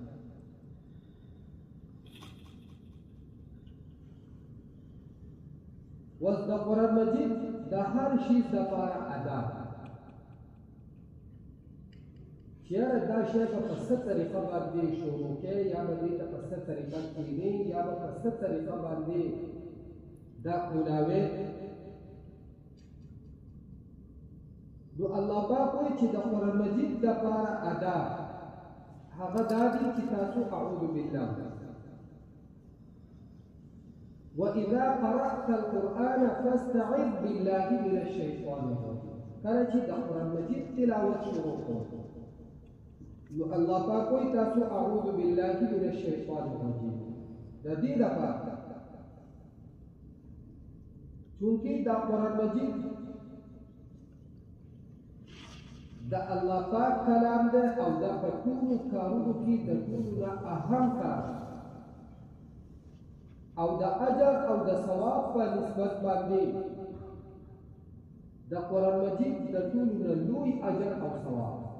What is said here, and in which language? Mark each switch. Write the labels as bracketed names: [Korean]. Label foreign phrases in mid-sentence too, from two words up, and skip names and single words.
[Pashto] اوس د قرآن مجید د هر شي دپاره اداب چې یاره دا شی به په څه طریقه باندې شروع کوې یا به دې ته په څه طریقه کښېنې یا به په څه طریقه باندې دا کولاوې. نو الله پاک وایي چې د قرآن مجید دپاره اداب هغه دا دي چې تاسو [Arabic] اعوذ بالله وَإِذَا قَرَأْتَ الْقُرْآنَ فَاسْتَعِذْ بِاللَّهِ مِنَ الشَّيْطَانِ الرَّجِيمِ. [Pashto] کله چې د قرآن مجید تلاوت شروع کړو نو الله پاک وایي تاسو [Arabic] اعوذ بالله من الشیطان الرجیم. [Pashto] د دې لپاره چونکې دا قرآن مجید د الله پاک کلام ده او دا په ټولو کارونو کې د ټولو نه اهم کار او د اجر او د ثواب په نسبت باندې د قرآن مجید د ټولو نه لوی اجر او ثواب.